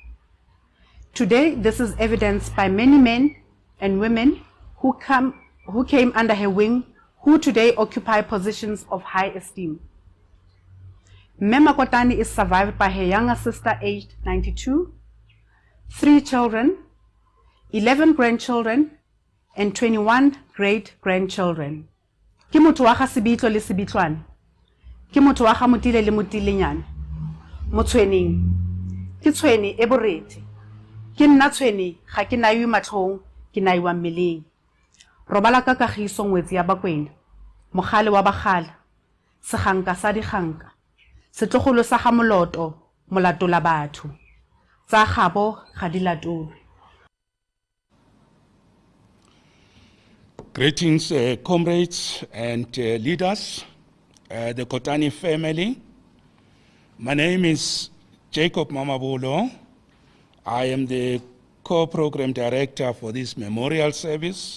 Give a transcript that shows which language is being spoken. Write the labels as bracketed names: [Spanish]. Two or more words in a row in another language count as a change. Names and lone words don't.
[English] Today, this is evidenced by many men and women who came under her wing, who today occupy positions of high esteem. Mema Kotane is survived by her younger sister aged 92, 3 children, 11 grandchildren, and 21 great-grandchildren. [Tswana] Ke motho wa ga Sebitlo le Sebitlwane. Ke motho wa ga Motile le Motilenyane. Motshweneng. Ke tshweni e borete. Ke nna tshweni ga ke naiwe matlhong, ke naiwa mmeleng. Robala ka kagiso ngwetsi ya Bakwena, mogale wa bagala, seganka sa diganka, setlogolo sa ga moloto, molatola batho. Tsa gabo ga di latolwe. [English] Greetings, comrades and leaders, the Kotane family. My name is Jacob Mamabolo. I am the co-program director for this memorial service.